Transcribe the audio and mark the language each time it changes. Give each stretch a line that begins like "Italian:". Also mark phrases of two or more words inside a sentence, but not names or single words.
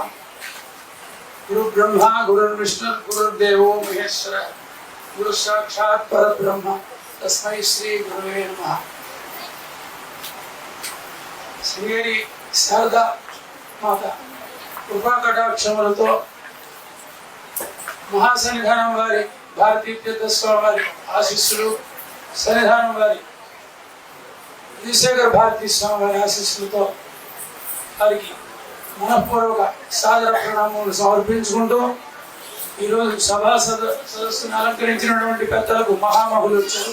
Sanskrit: गुरुब्रह्मा गुरुर्विष्णु गुरुर्देवो महेश्वर गुरुसाक्षात् परब्रह्म तस्मै श्री गुरुवे नमः। श्रीहरि शारदा माता कृपा कटाक्षमुलतो महासन्निधाనం
Telugu: వారి భారతీ తీర్థస్వామి వారి ఆశీస్సులు, సన్నిధానం వారి విజయశేఖర భారతీ స్వామి వారి ఆశీస్సులతో వారికి మనఃపూర్వక సాదర ప్రణామములు సమర్పించుకుంటూ ఈరోజు సభా సదస్సును అలంకరించినటువంటి పెద్దలకు మహామహులు వచ్చారు.